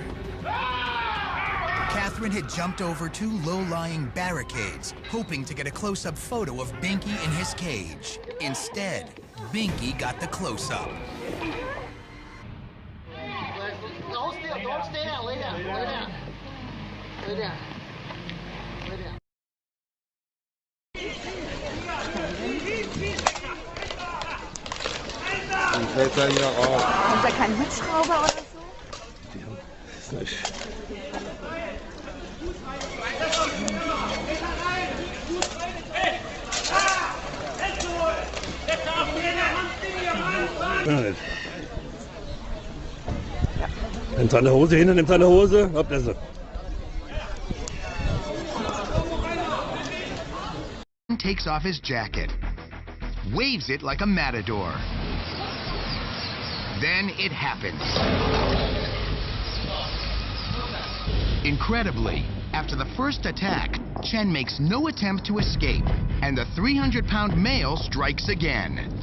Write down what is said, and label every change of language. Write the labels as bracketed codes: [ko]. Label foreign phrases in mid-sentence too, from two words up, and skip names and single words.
[en] Catherine had jumped over 2 low-lying barricades, hoping to get a close-up photo of Binky in his cage. Instead, Binky got the close-up. Don't stay down, lay down, lay down. Lay down. Lay down. [zh] 你可以再要哦。 [de] Haben Sie keinen Hubschrauber oder so? Die haben es nicht. Nimm seine Hose hin, nimm seine Hose. Habt ihr sie? [en] Takes off his jacket, waves it like a matador. Then it happens. Incredibly, after the first attack, Chen makes no attempt to escape, and the 300-pound male strikes again.